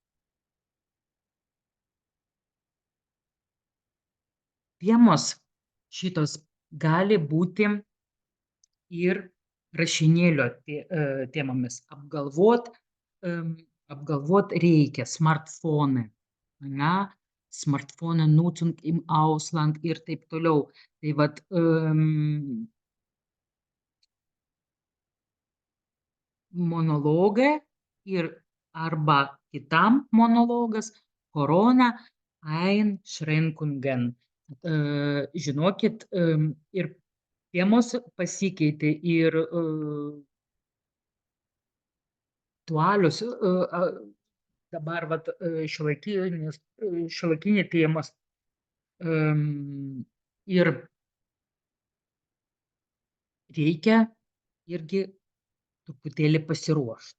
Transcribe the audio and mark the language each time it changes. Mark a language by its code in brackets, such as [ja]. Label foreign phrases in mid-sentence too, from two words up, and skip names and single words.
[lt] Temos šitos gali būti ir rašinėlio temomis. Apgalvot reikia smartphone, ane? [de] Smartphone Nutzung im Ausland [lt] ir taip toliau. Tai vat monologą ir arba kitam monologas [de] Corona Einschränkungen. [lt] Žinokit, ir temos pasikeitė ir aktualios dabar vat šiuolaikinė temos ir reikia irgi truputėlį pasiruošt.